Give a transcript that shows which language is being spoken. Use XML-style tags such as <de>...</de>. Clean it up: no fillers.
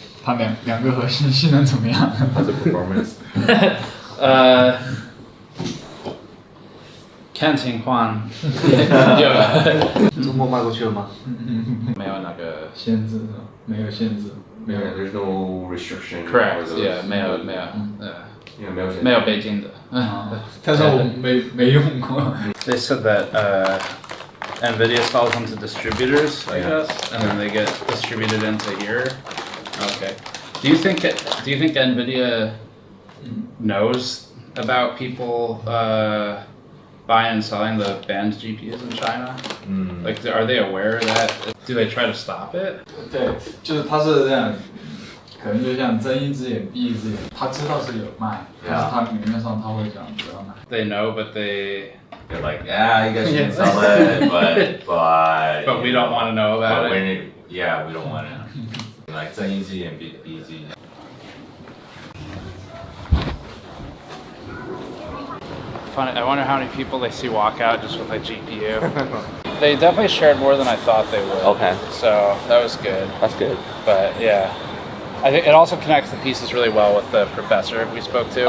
<zh>它两个核心性能怎么样？它的 performance。看情况。周末卖过去了吗？没有那个限制，没有限制，没有。</zh> <en>There's no restriction. Correct. Yeah，</en> <zh>没有北京的。但是我没用过。</zh> <en>They said that Nvidia sells them to distributors, I guess, and then they get distributed into here. Okay. Do you think Nvidia knows about people buying and selling the banned GPUs in China? Like, are they aware of that? Do they try to stop it?</en> <zh>对，就是他是这样，可能就像睁一只眼闭一只眼，他知道是有卖，但是他明面上他会讲不要买。</zh> <en>They know, but they're like, yeah, you guys can sell it, but we don't want to know about it. Yeah, we don't want to.</en> <zh>Like 睁一只眼闭一只眼。</zh> <en>Funny, I wonder how many people they see walk out just with a GPU. They definitely shared more than I thought they would. Okay. So that was good. That's good. But yeah, I think it also connects the pieces really well with the professor we spoke to.</en>